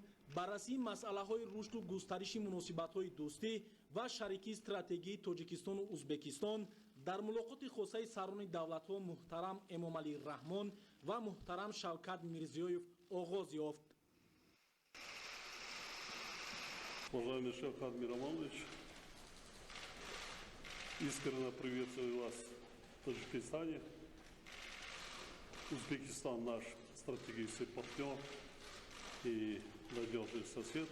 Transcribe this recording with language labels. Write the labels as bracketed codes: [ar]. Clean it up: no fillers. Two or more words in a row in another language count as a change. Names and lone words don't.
[fa] بررسی مسئله‌های رشد و گسترش مناسبت‌های دوستی و شریکی استراتژی تاجیکستان و ازبکستان در ملاقات خاصه سران دولت‌ها محترم امامعلی رحمان و محترم شوکت میرزیویف آغاز یافت. [ru] Уважаемый Шавкат Миромонович, искренне приветствую вас в Таджикистане. Узбекистан наш стратегический партнер и надежный сосед.